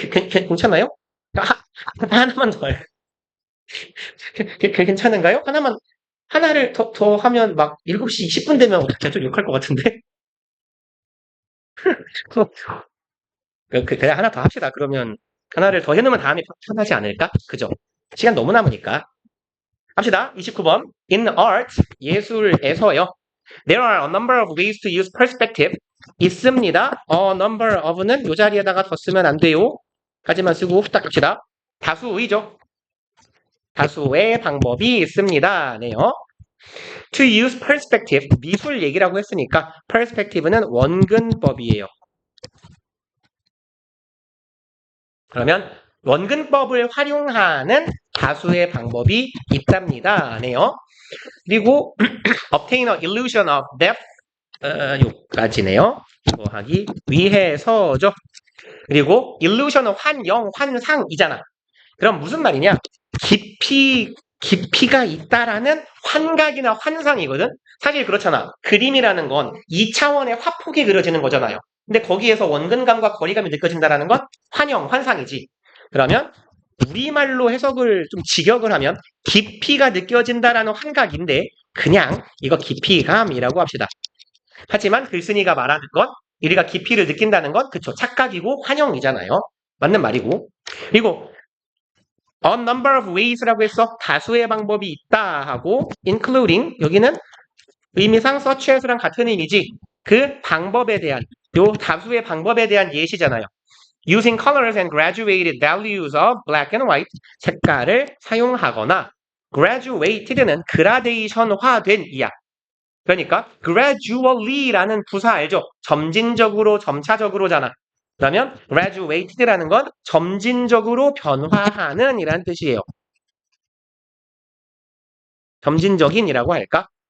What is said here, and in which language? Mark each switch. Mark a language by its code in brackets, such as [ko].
[ko] 괜찮아요? 하나만 더 해. 괜찮은가요? 하나를 더 하면 막 7시 20분 되면 어떻게 좀 욕할 것 같은데? 그냥 하나 더 합시다. 그러면 하나를 더 해놓으면 다음에 편하지 않을까? 그죠? 시간 너무 남으니까. 합시다. 29번. [en] In art, [ko] 예술에서요. [en] There are a number of ways to use perspective. [ko] 있습니다. [en] A number of [ko] 는 이 자리에다가 더 쓰면 안 돼요. 까지만 쓰고 후딱 합시다. 다수의죠. 다수의 방법이 있습니다. 네요. [en] To use perspective, [ko] 미술 얘기라고 했으니까 perspective는 원근법이에요. 그러면 원근법을 활용하는 다수의 방법이 있답니다. 네요. 그리고 [en] obtain a illusion of depth [ko] 요까지네요. 하기 위해서죠. 그리고 illusion은 환영, 환상이잖아. 그럼 무슨 말이냐? 깊이가 있다라는 환각이나 환상이거든? 사실 그렇잖아. 그림이라는 건 2차원의 화폭이 그려지는 거잖아요. 근데 거기에서 원근감과 거리감이 느껴진다라는 건 환영, 환상이지. 그러면 우리말로 해석을 좀 직역을 하면 깊이가 느껴진다라는 환각인데 그냥 이거 깊이감이라고 합시다. 하지만 글쓴이가 말하는 건 우리가 깊이를 느낀다는 건 그쵸 착각이고 환영이잖아요. 맞는 말이고. 그리고 [en] a number of ways [ko] 라고 해서 다수의 방법이 있다 하고 including 여기는 의미상 [en] such as [ko] 랑 같은 의미지. 그 방법에 대한 요 다수의 방법에 대한 예시잖아요. [en] Using colors and graduated values of black and white [ko] 색깔을 사용하거나 [en] graduated는 [ko] 그라데이션화된 이야. 그러니까 gradually라는 부사 알죠? 점진적으로, 점차적으로잖아. 그러면 graduated라는 건 점진적으로 변화하는 이란 뜻이에요. 점진적인이라고 할까?